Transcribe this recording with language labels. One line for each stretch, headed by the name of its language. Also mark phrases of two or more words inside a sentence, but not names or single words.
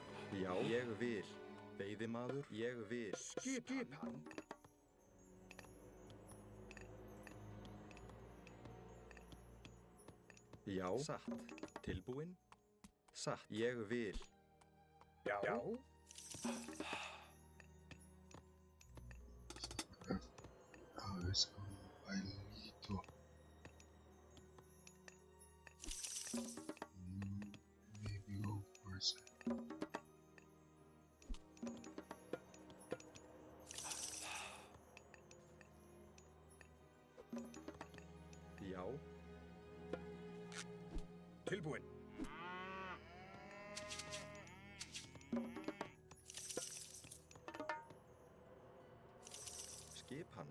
Icelandic: það? Já, ég vil. Veiðimaður, ég vil. Skipan. Já, satt. Tilbúinn. Satt, ég vil. Já. Já.
Spanish: A ver, es como un bailito.
English: Maybe go for a second.
Icelandic: Já, Tilbúinn. skipan.